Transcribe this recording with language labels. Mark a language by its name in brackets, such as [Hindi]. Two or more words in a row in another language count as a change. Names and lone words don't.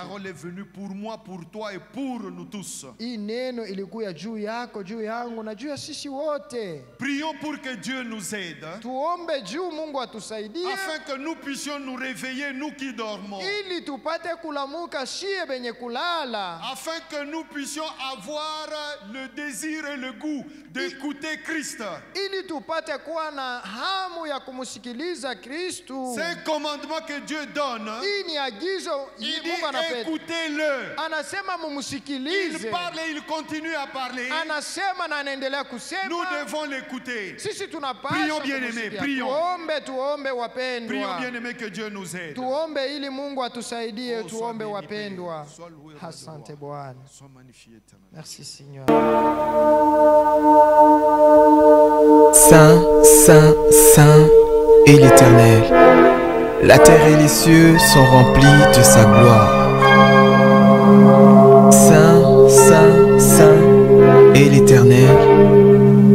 [French] parole est venue pour moi, pour toi et pour nous tous. [Swahili] Hii neno ilikuya juu yako, juu yangu na juu ya sisi wote. [French] Prions pour que Dieu nous aide, [Swahili] Tuombe juu Mungu atusaidie [French] afin que nous puissions nous réveiller, nous qui dormons, [Swahili] ili tupate kulamuka shie benye kulala, [French] afin que nous puissions avoir le désir et le goût d'écouter Christ. [Swahili] ili tupate kuwa na hamu ya kumsikiliza Kristu. [French] C'est un commandement que Dieu donne. [Swahili] Hii ni agizo [French] Il [Swahili] Mungu [French] dit [Swahili] anapenda. [French] écoutez-le. [Swahili] Anasema [French] Il [Swahili] mumsikilize. [French] parle et il continue à parler. [Swahili] Anasema na anaendelea [French] Nous [Swahili] kusema. [French] devons l'écouter. [Swahili] Sisi tunapaswa [French] Prions, bien-aimés, [Swahili] kumsikia. [French] prions. [Swahili] Tuombe [French] Prions, [Swahili] wapendwa. [French] bien-aimés, que Dieu nous aide. [Swahili] Tuombe ili Mungu atusaidie. [French] Oh, sois [Swahili] Tuombe [French] béni, [Swahili] wapendwa. [French] Père. Sois loué, roi de [Swahili] Asante [French] gloire. [Swahili] Bwana. [French] Sois magnifié, éternel. Merci Seigneur. Saint, Saint, Saint est l'Éternel. La terre et les cieux sont remplis de sa gloire. Saint, Saint, Saint est l'Éternel.